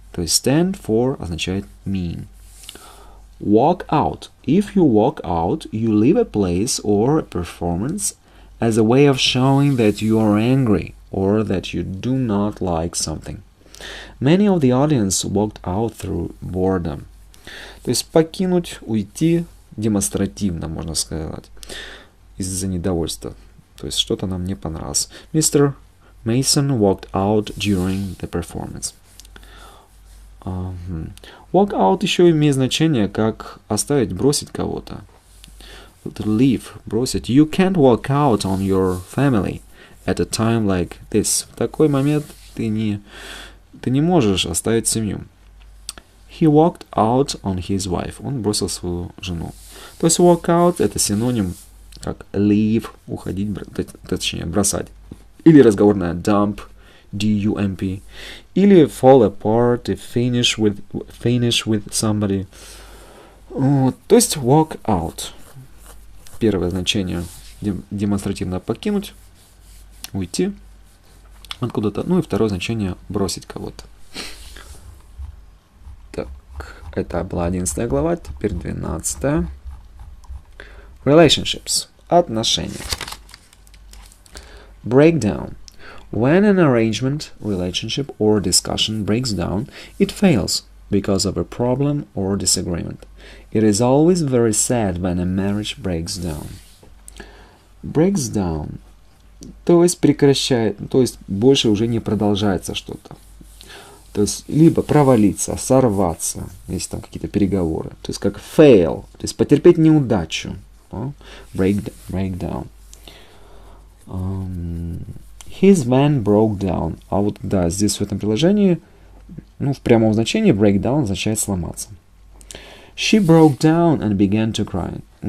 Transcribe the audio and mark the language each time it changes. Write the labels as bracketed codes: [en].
[ru] То есть, [en] stand for означает mean. Walk out. If you walk out, you leave a place or a performance as a way of showing that you are angry or that you do not like something. Many of the audience walked out through boredom. [ru] То есть покинуть, уйти демонстративно, можно сказать, из-за недовольства. То есть что-то нам не понравилось. [en] Mr. Mason walked out during the performance. [ru] Walk out еще имеет значение как оставить, бросить кого-то. [en] To leave, [ru] бросить. [en] You can't walk out on your family at a time like this. [ru] В такой момент ты не можешь оставить семью. [en] He walked out on his wife. [ru] Он бросил свою жену. То есть walk out это синоним как leave, уходить, точнее бросать. Или разговорное dump, D-U-M-P. Или [en] fall apart, finish with somebody. [ru] То есть walk out. Первое значение демонстративно покинуть, уйти откуда-то. Ну и второе значение бросить кого-то. Так, это была 11 глава, теперь 12. [en] Relationships. Отношения. Breakdown. When an arrangement, relationship or discussion breaks down, it fails because of a problem or disagreement. It is always very sad when a marriage breaks down. Breaks down. [ru] То есть прекращает, то есть больше уже не продолжается что-то. То есть либо провалиться, сорваться, если там какие-то переговоры. То есть как fail, то есть потерпеть неудачу. [en] Break down. His van broke down. [ru] А вот да, здесь в этом приложении, в прямом значении break down означает сломаться. [en] She broke down and began to cry.